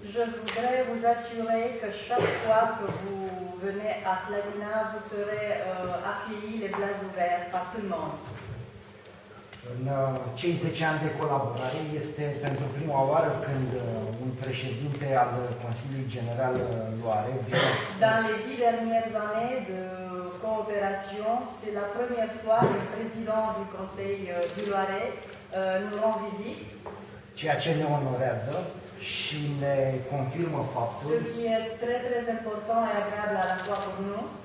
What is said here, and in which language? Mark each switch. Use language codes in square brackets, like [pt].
[fr] Je voudrais vous assurer que chaque fois que vous venez à Slatina, vous serez accueillis les bras ouverts par tout le monde. [ro] În cei 10 ani de colaborare este pentru prima oară când un președinte al Consiliului General Loare vine. [fr] Dans les 10 dernières années de coopération, c'est la première fois que le président du Conseil du Loiret nous rend visite. [ro] Ceea ce ne onorează și ne confirmă faptul [fr] Ce qui est très très important et agréable à la fois pour nous.